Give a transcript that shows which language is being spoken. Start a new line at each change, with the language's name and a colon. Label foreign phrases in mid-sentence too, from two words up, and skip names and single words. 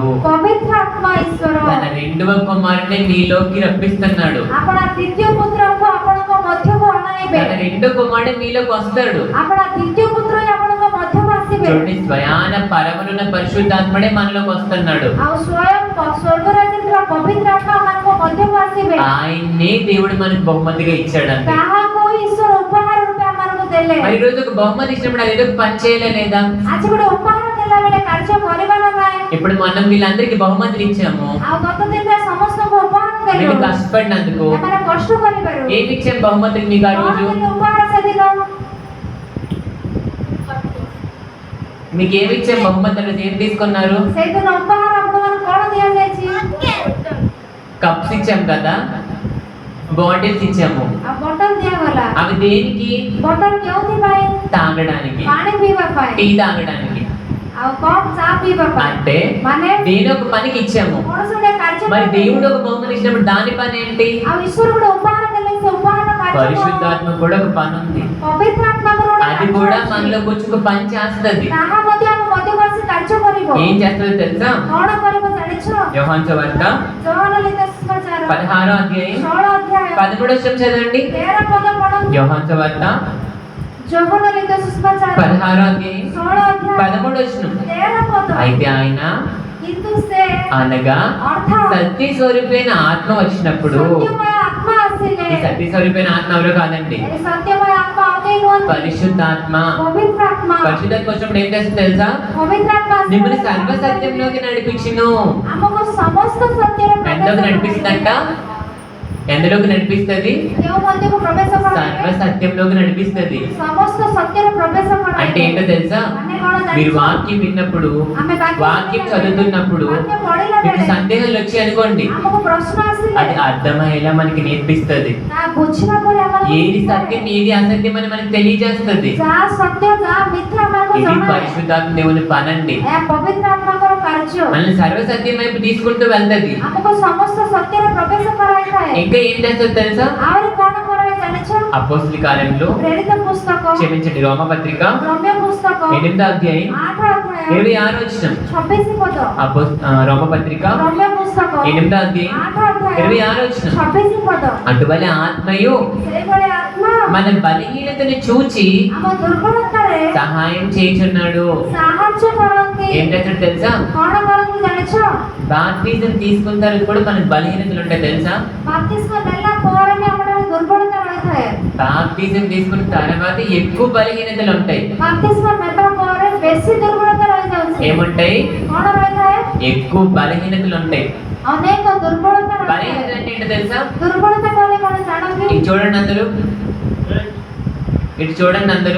Odia: ପବିତ୍ର ଆତ୍ମା ଈଶ୍ୱର
Telugu: తన రెండవ కుమారుని మీలోకి రప్పిస్తున్నాడు.
Odia: ଆପଣ ଦ୍ୱିତୀୟ ପୁତ୍ରକୁ ଆପଣଙ୍କ ମଧ୍ୟକୁ ଅଣାଇବେ
Telugu: తన రెండో కుమారుడు మీలోకి వస్తాడు.
Odia: ଆପଣ ଦ୍ୱିତୀୟ ପୁତ୍ର ହିଁ ଆପଣଙ୍କ ମଧ୍ୟକୁ ଆସିବେ
Telugu: చూడండి, స్వయాన పరమనున్న పరిశుద్ధాత్మడే మనలోకి వస్తున్నాడు.
Odia: ଆଉ ସ୍ୱୟଂ ସ୍ୱର୍ଗରାଜ୍ୟରେ ଥିବା ପବିତ୍ର ଆତ୍ମା ଆପଣଙ୍କ ମଧ୍ୟକୁ ଆସିବେ
Telugu: ఆయన్నే దేవుడు మనకు బహుమతిగా ఇచ్చాడండి.
Odia: ତାହାକୁ ଈଶ୍ୱର ଉପହାର ରୂପେ ଆମମାନଙ୍କୁ ଦେଲେ
Telugu: మరి ఈ రోజు ఒక బహుమతి ఇచ్చినప్పుడు అది ఏదో పని చేయలే లేదా?
Odia: ଆଜି ଗୋଟେ ଉପହାର ଦେଲା ବେଳେ କାର୍ଯ୍ୟ କରିବାର ନାହିଁ
Telugu: ఇప్పుడు మనం వీళ్ళందరికీ బహుమతులు ఇచ్చాము.
Odia: ଆଉ గତ ଦିନରେ ସମସ୍ତଙ୍କୁ ଉପହାର ଦେଲୁ
Telugu: మీరు కష్టపడినందుకు
Odia: ଏମାନେ କଷ୍ଟ କରିବାରୁ
Telugu: ఏమి ఇచ్చాం బహుమతులు మీకు ఆ
Odia: କଣ
Telugu: రోజు?
Odia: ଦେଲୁ ଉପହାର ସେଦିନ
Telugu: మీకు ఏమి ఇచ్చాం బహుమతులు? ఏం తీసుకున్నారు?
Odia: ସେଇଦିନ ଉପହାର ଆପଣମାନଙ୍କୁ କଣ ଦିଆଯାଇଛି
Telugu: కప్స్ ఇచ్చాం కదా, బాటిల్స్ ఇచ్చాము.
Odia: ଆଉ ବଟଲ ଦିଆଗଲା
Telugu: అవి దేనికి?
Odia: ବଟଲ କେଉଁଥିପାଇଁ
Telugu: తాగడానికి,
Odia: ପାଣି ପିଇବା ପାଇଁ
Telugu: టీ తాగడానికి.
Odia: ଆଉ କପ୍ ଚା ପିଇବା ପାଇଁ
Telugu: అంటే
Odia: ମାନେ
Telugu: దేని ఒక పనికి ఇచ్చాము.
Odia: କୌଣସି ଗୋଟେ କାର୍ଯ୍ୟ
Telugu: మరి
Odia: ପାଇଁ
Telugu: దేవుడు ఒక బహుమతి ఇచ్చినప్పుడు దాని పని ఏంటి?
Odia: ଆଉ ଈଶ୍ୱର ଗୋଟେ ଉପହାର ଦେଲେ ସେ ଉପହାର କାର୍ଯ୍ୟ କଣ?
Telugu: పరిశుద్ధాత్మ కూడా ఒక పని ఉంది.
Odia: ପବିତ୍ର ଆତ୍ମାଙ୍କର ଗୋଟେ
Telugu: అది
Odia: କାର୍ଯ୍ୟ
Telugu: కూడా
Odia: ଅଛି।
Telugu: మనలోకి వచ్చి ఒక పని చేస్తుంది.
Odia: ତାହା ମଧ୍ୟ ଆମ ମଧ୍ୟକୁ ଆସି କାର୍ଯ୍ୟ କରିବ
Telugu: ఏం చేస్తుందో తెలుసా?
Odia: କଣ କରିବ ଜାଣିଛ
Telugu: యోహాను సువార్త
Odia: ଜୋହନ ଲିଖିତ ସୁସମାଚାର
Telugu: 16వ అధ్యాయం
Odia: 16 ଅଧ୍ୟାୟ
Telugu: 13వ వచనం చదవండి.
Odia: 13 పଦ ପଢନ୍ତୁ
Telugu: యోహాను సువార్త
Odia: ଜୋହନ ଲିଖିତ ସୁସମାଚାର
Telugu: 16వ అధ్యాయం
Odia: 16 ଅଧ୍ୟାୟ
Telugu: 13వ వచనం.
Odia: 13 పଦ
Telugu: అయితే ఆయన
Odia: କିନ୍ତୁ ସେ
Telugu: అనగా
Odia: ଅର୍ଥାତ୍
Telugu: సత్య స్వరూపైన ఆత్మ వచ్చినప్పుడు,
Odia: ସତ୍ୟମୟ ଆତ୍ମା ଆସିଲେ
Telugu: ఈ సత్య స్వరూపైన ఆత్మ ఎవరు కాదండి,
Odia: ଏ ସତ୍ୟମୟ ଆତ୍ମା ଅନ୍ୟ ନୁହନ୍ତି
Telugu: పరిశుద్ధాత్మ.
Odia: ପବିତ୍ର ଆତ୍ମା
Telugu: పరిశుద్ధాత్మ వచ్చినప్పుడు ఏం చేస్తుంది తెలుసా?
Odia: ପବିତ୍ର ଆତ୍ମା ଆସିଲେ
Telugu: మిమ్మల్ని సర్వ సత్యంలోకి నడిపించును.
Odia: ଆମକୁ ସମସ୍ତ ସତ୍ୟରେ
Telugu: ఎంతలోకి నడిపిస్తుందంట? ఎందులోకి నడిపిస్తుంది?
Odia: କେଉଁ ମଧ୍ୟକୁ ପ୍ରବେଶ
Telugu: సర్వ
Odia: କରାଯାଏ
Telugu: సత్యంలోకి నడిపిస్తుంది.
Odia: ସମସ୍ତ సత్ୟରେ ପ୍ରବେଶ
Telugu: అంటే ఏంటో
Odia: କରାଯାଏ
Telugu: తెలుసా?
Odia: ମାନେ କଣ
Telugu: మీరు
Odia: ଜାଣିଛ
Telugu: వాక్యం విన్నప్పుడు,
Odia: ଆମେ
Telugu: వాక్యం చదువుతున్నప్పుడు
Odia: వాక్యం ପଢିଲା
Telugu: మీకు
Odia: ବେଳେ
Telugu: సందేహాలు వచ్చి అనుకోండి,
Odia: ଆମକୁ ପ୍ରଶ୍ନ ଆସିଲେ
Telugu: అది అర్థమయ్యేలా మనకి నేర్పిస్తుంది.
Odia: ତାହା ବୁଝିବା ପରେ ଆମକୁ
Telugu: ఏది సత్యం ఏది అసత్యం అని మనకి తెలియజేస్తుంది.
Odia: ଯାହା ସତ୍ୟ ଯାହା ମିଥ୍ୟା ଆମକୁ
Telugu: ఇది
Odia: ଜଣାଏ
Telugu: పరిశుద్ధాత్మ దేవుని పనండి.
Odia: ଏହା పవిତ୍ର ଆତ୍ମାଙ୍କର କାର୍ଯ୍ୟ
Telugu: మనల్ని సర్వ సత్యం వైపు తీసుకుంటూ వెళ్తది.
Odia: ଆମକୁ ସମସ୍ତ సత్ୟରେ ପ୍ରବେଶ କରାଇଥାଏ
Telugu: ఇంకా ఏం చేస్తుంది తెలుసా?
Odia: ଆହୁରି କଣ କରାଏ ଜାଣିଛ
Telugu: అపోస్తలుల కార్యములు,
Odia: ପ୍ରେରିତ పుస్తକ
Telugu: క్షమించండి, రోమపత్రిక
Odia: ରମ୍ୟ పుస్తକ
Telugu: 8వ అధ్యాయం
Odia: 8 ଅଧ୍ୟାୟ
Telugu: 26వ వచనం.
Odia: 26 ପଦ
Telugu: రోమపత్రిక
Odia: ରମ୍ୟ ପୁସ୍ତକ
Telugu: 8వ అధ్యాయం
Odia: 8 ଅଧ୍ୟାୟ
Telugu: 26వ వచనం.
Odia: 26 పଦ
Telugu: అటువలే ఆత్మయు
Odia: ସେଇଭଳି ఆత్మା
Telugu: మన బలహీనతను చూచి
Odia: ଆମ ଦୁର୍ବଳତାରେ
Telugu: సహాయం చేయుచున్నాడు.
Odia: ସାହାଯ୍ୟ କରନ୍ତି
Telugu: ఏం చేస్తాడు తెలుసా?
Odia: କଣ କରନ୍ତି ଜାଣିଛ
Telugu: బాప్తిజం తీసుకున్న తర్వాత కూడా మనకు బలహీనతలు ఉంటాయి తెలుసా?
Odia: ବାପ୍ତିସ୍ମ ନେଲା ପରେ ବି ଆମର ଦୁର୍ବଳତା ରହିଥାଏ
Telugu: బాప్తిజం తీసుకున్న తర్వాత ఎక్కువ బలహీనతలు ఉంటాయి.
Odia: ବାପ୍ତିସ୍ମ ନେବା ପରେ ବେଶୀ ଦୁର୍ବଳତା ରହିଯାଉଛି
Telugu: ఏముంటాయి?
Odia: କଣ ରହିଥାଏ
Telugu: ఎక్కువ బలహీనతలు ఉంటాయి.
Odia: ଅନେକ ଦୁର୍ବଳତା ରହିଥାଏ
Telugu: బలహీనత అంటే ఏంటో తెలుసా?
Odia: ଦୁର୍ବଳତା କହିଲେ କଣ ଜାଣନ୍ତି
Telugu: ఇటు చూడండి అందరూ, ఇటు చూడండి అందరూ.